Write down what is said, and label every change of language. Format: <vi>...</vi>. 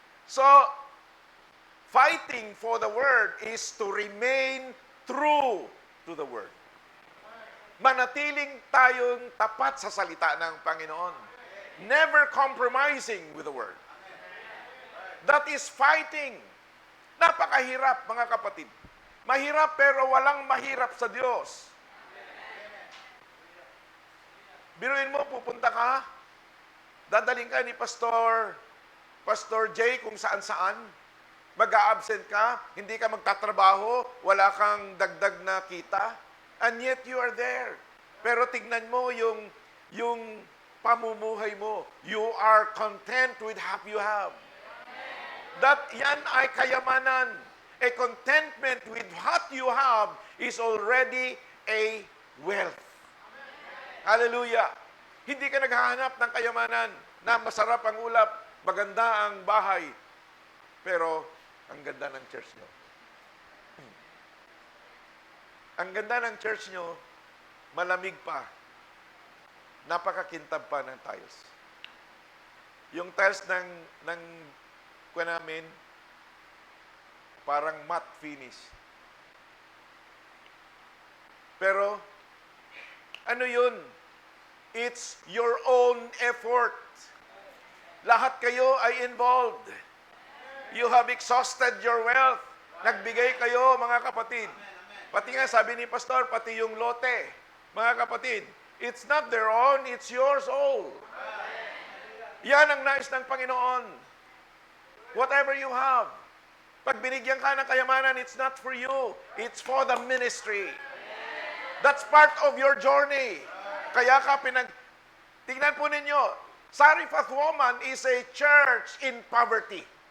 <en>So, fighting for the Word is to remain true to the Word.</en> <tl>Manatiling tayong tapat sa salita ng Panginoon.</tl> <en>Never compromising with the Word. That is fighting.</en> <tl>Napakahirap, mga kapatid. Mahirap pero walang mahirap sa Diyos. Biruin mo, pupunta ka, dadaling ka ni Pastor J kung saan-saan, mag-a-absent ka, hindi ka magtatrabaho, wala kang dagdag na kita,</tl> <en>and yet you are there.</en> <tl>Pero tignan mo yung pamumuhay mo.</tl> <en>You are content with what you have.</en> <tl>Yan ay kayamanan.</tl> <en>A contentment with what you have is already a wealth. Hallelujah.</en> <tl>Hindi ka naghahanap ng kayamanan na masarap ang ulap, maganda ang bahay, pero ang ganda ng church nyo. Ang ganda ng church nyo, malamig pa. Napakakintab pa ng tiles. Yung tiles ng kuha namin, parang matte finish. Pero, ano yun?</tl> <en>It's your own effort.</en> <tl>Lahat kayo ay involved.</tl> <en>You have exhausted your wealth.</en> <tl>Nagbigay kayo, mga kapatid. Pati nga, sabi ni Pastor, pati yung lote. Mga kapatid,</tl> <en>it's not their own, it's yours all.</en> <tl>Yan ang nais ng Panginoon.</tl> <en>Whatever you have.</en> <tl>Pag binigyan ka ng kayamanan,</tl> <en>it's not for you. It's for the ministry. That's part of your journey.</en> <tl>Kaya ka tingnan po ninyo,</tl> <en>Zarephath woman is a church in poverty.</en>